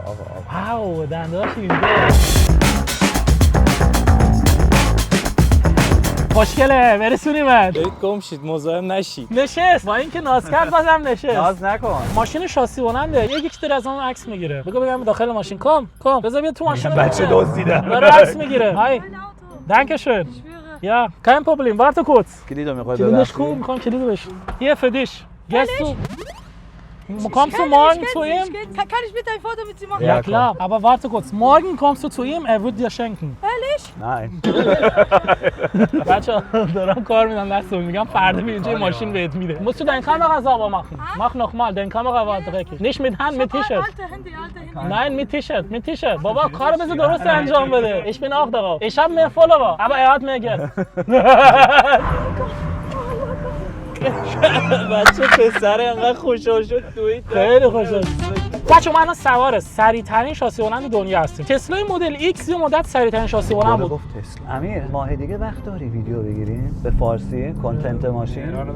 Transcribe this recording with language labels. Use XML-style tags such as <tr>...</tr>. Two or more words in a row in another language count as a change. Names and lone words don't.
<fa>واو دنداش اینجوری. خوشگله برسونیمت. گم شید مزاحم نشید. نشست با اینکه ناز کرد بازم نشست. ناز نکن. ماشین شاسی بلنده. یکی داره از اون عکس میگیره. بگم داخل ماشین کم بذار بیا تو ماشین. بچه دزدیدن. داره عکس میگیره. های</fa> <de>Dankeschön. Ja, kein Problem. Warte kurz.</de> <fa>کلیدو میخوای کلیدش کو میخوام کلیدو بش.</fa> <de>Hier für dich. Gehst du? Kommst du morgen zu ihm? Kann ich bitte ein Foto mit ihm machen? Ja klar, aber warte kurz. Morgen kommst du zu ihm, er wird dir schenken. Ehrlich?</de> <fa>نه. بچه‌ها دارم کار میدم دستم، میگم فردا می اینجا ماشین بهت میده.</fa> <de>Musst du deine Kamera sauber machen? Mach nochmal, deine Kamera war dreckig. Nicht mit Hand, mit T-Shirt. Alte Handy. Nein, mit T-Shirt.</de> <fa>بابا کارو بذار درست انجام بده.</fa> <de>Ich bin auch darauf. Ich habe mehr Follower, aber er hat mehr Geld.</de> <fa>بچه پسر انقدر خوشحال شد دوید. خیلی خوشحال. بچه ما الان سوار سریع‌ترین شاسی بلند دنیا هستیم. تسلا مدل X یه مدت سریع‌ترین شاسی بلند بود. امیر ماه دیگه وقت داری ویدیو بگیریم به فارسی کانتنت ماشین؟</fa>